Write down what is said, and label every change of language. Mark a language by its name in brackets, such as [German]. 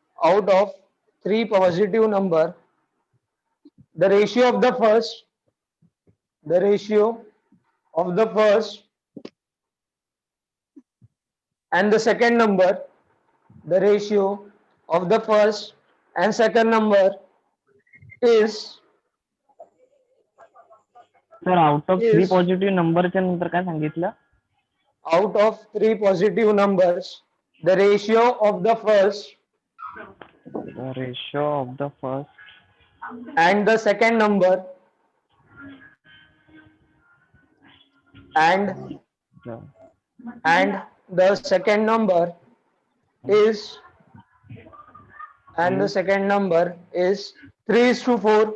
[English] out of 3 positive number, the ratio of the first and the second number, the ratio of the first and second number is sir out of 3 is [Marathi] positive नंबरच्या नंतर काय सांगितलं? [English] out of 3 positive numbers, the ratio of the first The ratio of the first and the second number and the second number is 3:4.